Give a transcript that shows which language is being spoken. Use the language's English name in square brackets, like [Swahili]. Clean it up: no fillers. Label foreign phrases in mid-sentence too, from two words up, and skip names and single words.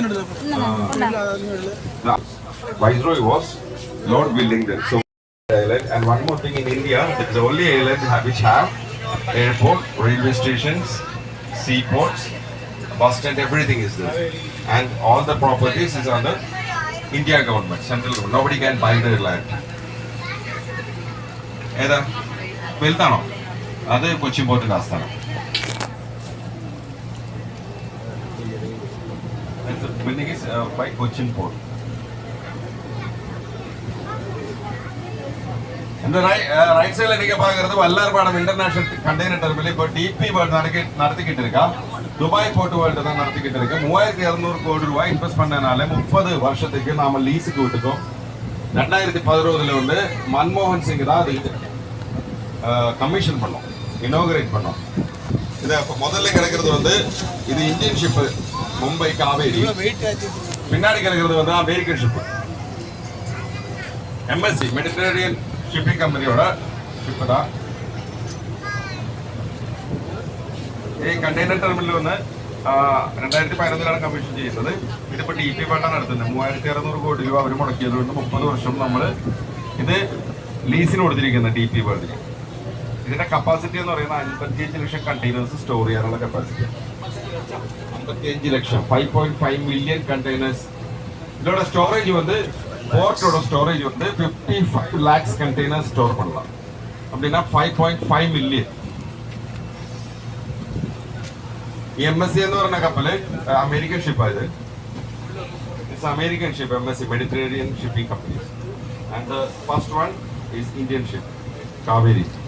[English] And the Viceroy was Lord Willingdon. So island. And one more thing, in India, it's the only island which have airport, railway stations, seaports, bus stand, everything is there. And all the properties is under India government, central government. Nobody can buy the land. [Malayalam] ഏതാ വലുതാണോ? അത് കൊച്ചിൻ പോർട്ടിന്റെ ആസ്ഥാനം. [English] Building is by Cochin Port. [Tamil] இந்த ரைட் சைடுல நீங்க பாக்குறது வல்லார்பாடம் இன்டர்நேஷனல் கண்டெய்னர் டெர்மினல் இப்போ டிபி வேர்ல்ட் நடத்திக்கிட்டு இருக்கா. துபாய் போர்ட் வேர்ல்ட் தான் நடத்திக்கிட்டு இருக்கு. 3200 கோடி ரூபாய் இன்வெஸ்ட் பண்ணனால 30 வருஷத்துக்கு நாம லீஸுக்கு விட்டுட்டோம். 2011 வந்து மன்மோகன் சிங் தான் அது கமிஷன் பண்ணோம், இனோகிரேட் பண்ணோம். இது இப்போ முதல்ல கிடக்கிறது வந்து இது [English] Indian ship [Tamil] மும்பை காவேரி. பின்னாடி கிடக்கிறது வந்து [English] American ship [Tamil] MSC மெடிட்டரேனியன் ஷிப்பிங் கம்பெனியோட ஷிப் தான். [Malayalam] ഈ [English] container terminal [Malayalam] വന്ന് 2011 കമ്മീഷൻ ചെയ്യുന്നത്. ഇതിപ്പോ DP വേണ്ടാണ് നടത്തുന്നത്. 3600 കോടി രൂപ അവർ മുടക്കിയത് കൊണ്ട് 30 വർഷം നമ്മൾ ഇത് ലീസിന് കൊടുത്തിരിക്കുന്നത് DP വേൾഡിന്. ഇതിന്റെ കപ്പാസിറ്റി എന്ന് പറയുന്നത് 55 ലക്ഷം [English] containers store [Malayalam] ചെയ്യാനുള്ള കപ്പാസിറ്റി. 55 ലക്ഷം 5.5 [English] million containers. [Malayalam] இதோட ஸ்டோரேஜ் வந்து போர்ட்டோட ஸ்டோரேஜ் வந்து 55 lakhs [English] container store [Malayalam] பண்ணலாம். [Tamil] அப்படின்னா 5.5 மில்லியன். [Malayalam] MSC എന്ന് പറഞ്ഞ കപ്പല് അമേരിക്കൻ ഷിപ്പായത്. [English] It's American ship MSC Mediterranean Shipping Companies. And the first one is Indian ship Kaveri.